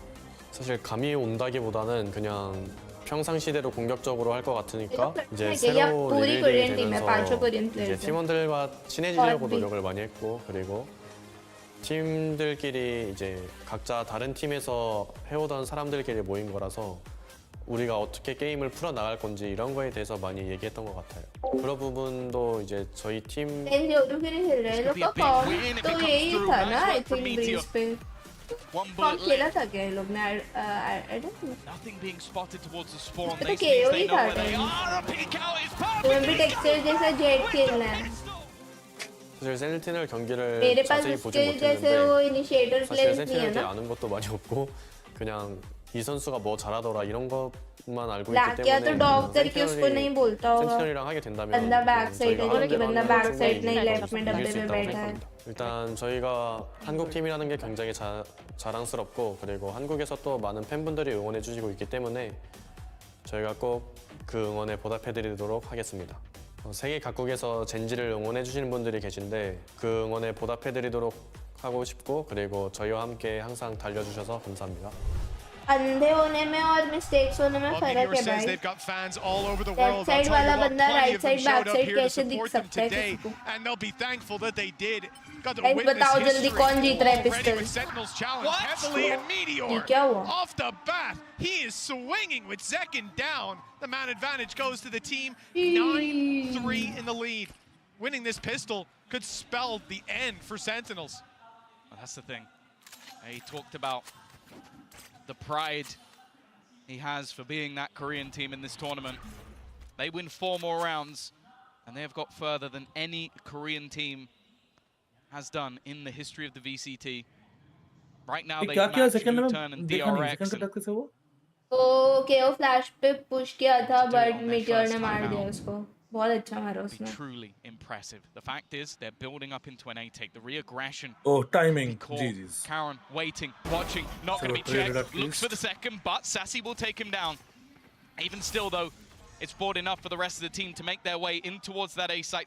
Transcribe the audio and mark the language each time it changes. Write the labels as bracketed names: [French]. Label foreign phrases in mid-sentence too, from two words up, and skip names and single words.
[Korean] 사실 감이 온다기보다는 그냥 평상시대로 공격적으로 할 것 같으니까 이제 새로 리빌딩이 되면서 이제 팀원들과 친해지려고 노력을 많이 했고, 그리고 팀들끼리 이제 각자 다른 팀에서 해오던 사람들끼리 모인 거라서 우리가 어떻게 게임을 풀어나갈 건지 이런 거에 대해서 많이 얘기했던 것 같아요. 그런 부분도 이제 저희 팀 [Hindi] फॉर्म खेला था क्या ये लोग ने [English] I don't know Nothing being spotted towards the spawn. [Hindi] तो केओ ही था तुम्हें भी टेक्सचर जैसा जेट खेलना है [Korean] 사실 센티넬 경기를 [Hindi] मेरे पास [Korean] 자세히 보지 [Hindi] स्किल जैसे वो [Korean] 못했는데 [Hindi] इनिशिएटर [Korean] 사실 [Hindi] प्लेयर्स नहीं है [Korean] 센티넬에 [Hindi] ना [Korean] 아는 것도 많이 없고 그냥 이 선수가 뭐 잘하더라 이런 것만 알고 있기 [Hindi] लाकिया तो [Korean] 때문에 [Hindi] डॉग करके उसको नहीं बोलता होगा [Korean] 센티넬이랑 하게 된다면 [Hindi] बंदा [English] back side [Hindi] है जो कि बंदा [English] back side [Hindi] नहीं [Korean] 충분히 [Hindi] लेफ्ट में [Korean] 이길 [Hindi] डब्बे [Korean] 수 [Hindi] में [Korean] 있다고 [Hindi] बैठा है [Korean] 생각합니다. 일단 저희가 한국 팀이라는 게 굉장히 자랑스럽고, 그리고 한국에서 또 많은 팬분들이 응원해 주시고 있기 때문에 저희가 꼭 그 응원에 보답해 드리도록 하겠습니다. 세계 각국에서 젠지를 응원해 주시는 분들이 계신데 그 응원에 보답해 드리도록 하고 싶고, 그리고 저희와 함께 항상 달려주셔서 감사합니다. [Hindi] अंधे होने में और मिस्टेक्स होने में फर्क है भाई। [English] They've got fans all over the world. left side [Hindi] वाला बंदा [English] right side back side to [Hindi] कैसे दिख [English] support them [Hindi] सकता है [English] today, [Hindi] किसी को? [English] and they'll be thankful that they did. Got to Guys, witness [Hindi] बताओ जल्दी [English] history [Hindi] कौन जीत रहा है [English] already [Hindi] पिस्टल? [English] with Sentinels challenge heavily, and Meteor [Hindi] ये क्या हुआ? [English] off the bat. He is swinging with Zekin down. The man advantage goes to the team. 9-3 in the lead. Winning this pistol could spell the end for Sentinels. Well, that's the thing. He talked about the pride he has for being that Korean team in this tournament. They win 4 more rounds, and they have got further than any Korean team has done in the history of the VCT. Right now, they match U-turn and DRX. [Hindi] तो KO फ्लैश पे पुश किया था, बट मीटियोर ने मार दिया उसको. बहुत अच्छा मारा उसने. [English] Truly impressive. The fact is, they're building up into an A-take. The re-aggression. Oh, timing. Jesus. Karen waiting, watching, not going to be checked. Looks for the second, but Sassy will take him down. Even still, though, it's bought enough for the rest of the team to make their way in towards that A site.